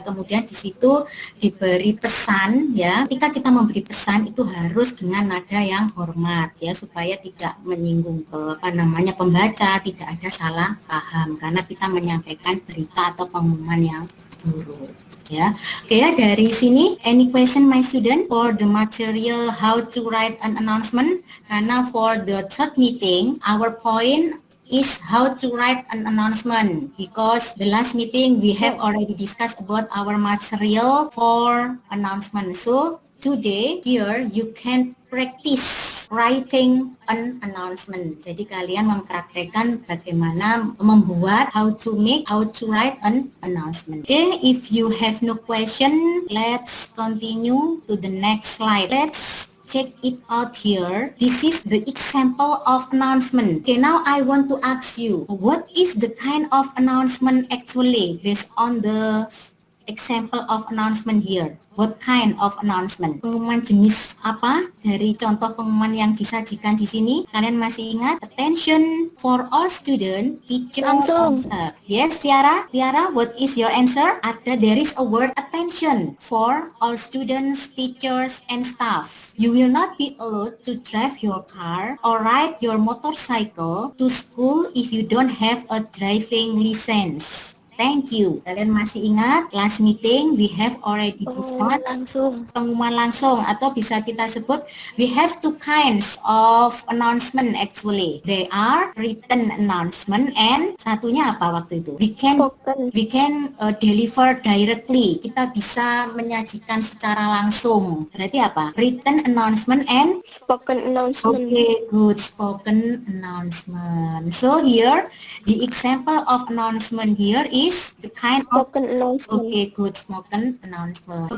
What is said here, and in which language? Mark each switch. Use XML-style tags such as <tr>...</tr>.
<id>Kemudian di situ diberi pesan ya. Ketika kita memberi pesan itu harus dengan nada yang hormat ya supaya tidak menyinggung pembaca, tidak ada salah paham karena kita menyampaikan berita atau pengumuman yang buruk.</id> <en>Ya, oke ya,</en> <id>dari sini</id> <en>any question my student for the material how to write an announcement?</en> <id>Karena</id> <en>for the third meeting our point is how to write an announcement because the last meeting we have already discussed about our material for announcement. So today here you can practice writing an announcement.</en> <id>Jadi kalian mempraktekkan bagaimana membuat</id> <en>how to write an announcement. Okay, if you have no question, let's continue to the next slide. Let's check it out here. This is the example of announcement. Okay, now I want to ask you, what is the kind of announcement actually based on the example of announcement here? What kind of announcement?</en> <id>Pengumuman jenis apa dari contoh pengumuman yang disajikan di sini? Kalian masih ingat?</id> <en>Attention for all student, teacher,</en> <id>Langsung.</id> <en>staff. Yes, Tiara? Tiara, what is your answer? There is a word attention for all students, teachers, and staff. You will not be allowed to drive your car or ride your motorcycle to school if you don't have a driving license. Thank you.</en> <id>Kalian masih ingat</id> <en>last meeting we have already</en> <id>Pengumuman</id> <en>discussed</en> <id>langsung. pengumuman langsung, atau bisa kita sebut</id> <en>we have two kinds of announcement actually. They are written announcement and</en> <id>satunya apa waktu itu?</id> <en>Spoken. We can deliver directly.</en> <id>Kita bisa menyajikan secara langsung. Berarti apa?</id> <en>Written announcement and Spoken announcement. okay, good, spoken announcement. So here, the example of announcement here is the kind of Spoken announcement. okay, good, spoken announcement.</en>